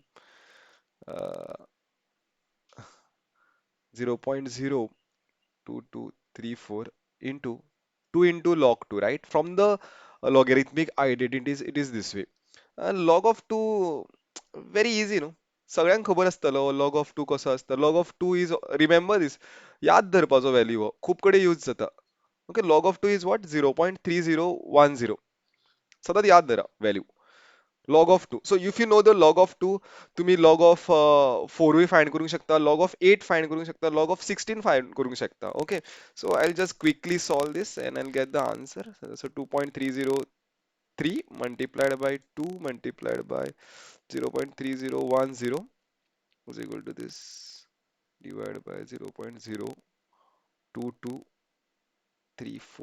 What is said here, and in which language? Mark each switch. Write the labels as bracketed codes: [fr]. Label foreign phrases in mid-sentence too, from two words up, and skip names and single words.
[en] Uh, 0.02234 into 2 into log 2, right? From the logarithmic identities, it is this way. Log of 2, very easy, [kok] सगळ्यांक खबर आसतलो [en] log of two [kok] कसो आसता. [en] log of two is remember this [kok] याद धरपाचो व्हॅल्यू हो खूप कडेन यूज जाता. [en] okay log of two is what 0.3010 [kok] सतत याद धरा व्हॅल्यू [en] log of two. so if you know the log of two तुम्ही log of 4 find [kok] करूंक शकता, [en] log of 8 find [kok] करूंक शकता, [en] log of 16 find [kok] करूंक शकता. [en] okay so I just quickly solve this and I get the answer. सो 2.303 multiplied by 2 multiplied by 0.3010 is equal to this divided by 0.02234.